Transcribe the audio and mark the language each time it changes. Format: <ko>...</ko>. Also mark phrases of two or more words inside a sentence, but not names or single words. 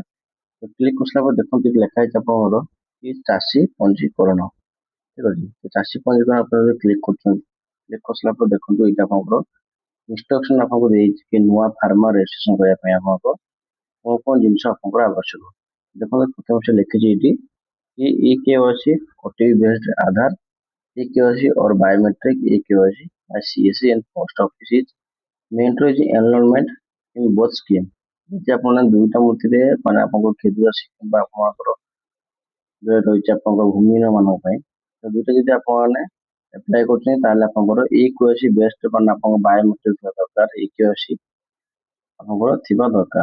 <or>ତ କ୍ଲିକ୍ କରିସାରିଲା ପରେ ଦେଖନ୍ତୁ ଏଠି ଲେଖା ହେଇଛି ଆପଣଙ୍କର କି ଚାଷୀ ପଞ୍ଜୀକରଣ, ଠିକ୍ ଅଛି। ତ ଚାଷୀ ପଞ୍ଜୀକରଣ ଆପଣ ଯଦି କ୍ଲିକ୍ କରୁଛନ୍ତି, କ୍ଲିକ୍ କରିସାରିଲା ପରେ ଦେଖନ୍ତୁ ଏଇଟା ଆପଣଙ୍କର ଇନଷ୍ଟ୍ରକ୍ସନ ଆପଣଙ୍କୁ ଦେଇଛି କି ନୂଆ</or> <en>farmer registration</en> <or>କରିବା ପାଇଁ ଆପଣଙ୍କ କ'ଣ କ'ଣ ଜିନିଷ ଆପଣଙ୍କର ଆବଶ୍ୟକ। ଦେଖନ୍ତୁ ପ୍ରଥମେ ସେ ଲେଖିଛି ଏଇଠି</or> <en>कि e-KYC OTP based Aadhaar, e-KYC and biometric e-KYC by CSC and post office is mandatory enrollment in both scheme।</en> <or>ଯଦି ଆପଣ ଦୁଇଟା ମୂର୍ତ୍ତିରେ ମାନେ ଆପଣଙ୍କ କ୍ଷୁଦ୍ର କିମ୍ବା ଆପଣଙ୍କର ଯୋଉ ରହିଛି ଆପଣଙ୍କ ଭୂମିହୀନ ମାନଙ୍କ ପାଇଁ ତ ଦୁଇଟା ଯଦି ଆପଣମାନେ ଆପ୍ଲାଏ କରୁଛନ୍ତି ତାହେଲେ ଆପଣଙ୍କର</or> <en>e-KYC based</en> <or>ମାନେ ଆପଣଙ୍କ ବାୟୋମେଟ୍ରିକ ଥିବା ଦରକାର, ଇ-କେୱାଇସି ଆପଣଙ୍କର ଥିବା ଦରକାର।</or>